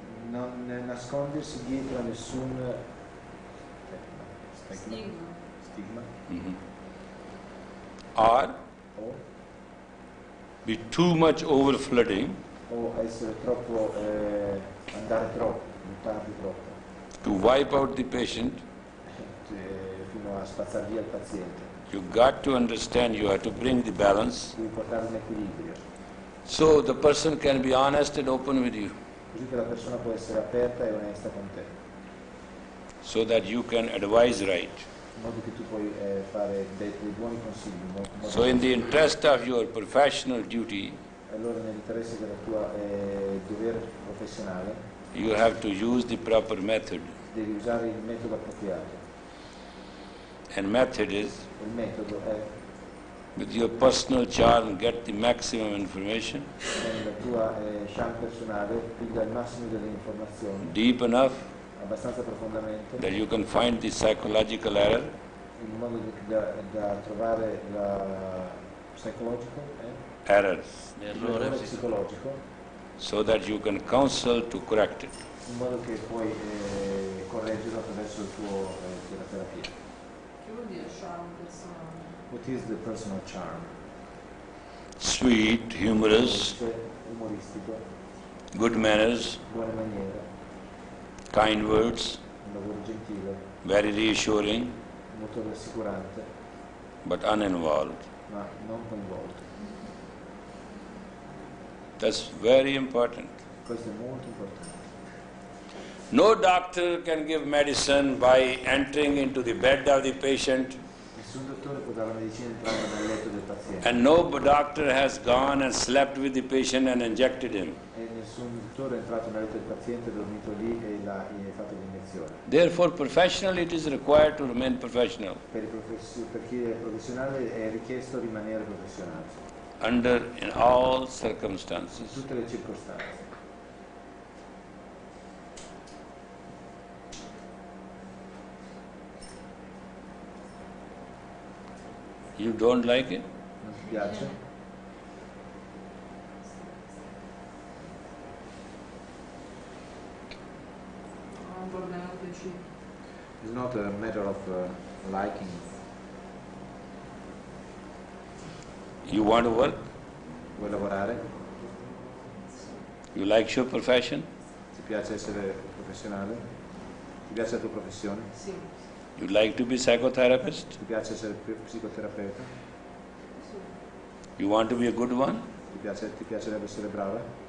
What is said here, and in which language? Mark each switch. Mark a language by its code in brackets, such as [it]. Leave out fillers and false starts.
[it] non nascondersi dietro a nessun stigma. Mm-hmm. [en] Or be too much overflooding [it] o essere troppo andare troppo, buttarti troppo [en] to wipe out the patient. [it] Fino a spazzare via il paziente. [en] You got to understand you have to bring the balance [it] Devi portare un equilibrio. [en] so the person can be honest and open with you, [it] Così che la persona può essere aperta e onesta con te. [en] so that you can advise right. [it] In modo che tu puoi fare dei buoni consigli. [en] So in the interest of your professional duty, [it] Allora nell'interesse del tuo dovere professionale [en] you have to use the proper method. [it] devi usare il metodo appropriato. [en] And method is, [it] Il metodo è [en] with your personal charm, get the maximum information, [it] nella tua charme personale, piglia il massimo delle informazioni, [en] deep enough [it] abbastanza profondamente, [en] that you can find the psychological error, [it] in modo da trovare la psicologico, [en] errors, [it] l'errore psicologico, [en] so that you can counsel to correct it. [it] in modo che puoi correggerlo attraverso la terapia. Che vuol dire charme personale? [en] What is the personal charm? Sweet, humorous, [it] Umoristico, [en] good manners, [it] buone maniere, [en] kind words, [it] un lavoro gentile, [en] very reassuring, [it] molto rassicurante, [en] but uninvolved. [it] ma non coinvolto. [en] That's very important. [it] Questo è molto importante. [en] No doctor can give medicine by entering into the bed of the patient, [it] Nessun dottore può dare la medicina entrando nel letto del paziente [en] and no doctor has gone and slept with the patient and injected him. [it] e nessun dottore è entrato nel letto del paziente, è dormito lì e gli ha fatto l'iniezione. [en] Therefore, professionally, it is required to remain professional [it] Per chi è professionale è richiesto rimanere professionale [en] in all [it] in [en] circumstances. [it] tutte le circostanze. [en] You don't like it? [it] Non ti piace? Ho un problema preciso. [en] It's not a matter of liking. You want to work? [it] Vuoi lavorare? [en] You like your profession? [it] Ti piace essere professionale? Ti piace la tua professione? Sì. [en] You like to be psychotherapist? [it] Ti piace essere psicoterapeuta? [en] You want to be a good one? [it] Ti piacerebbe essere brava?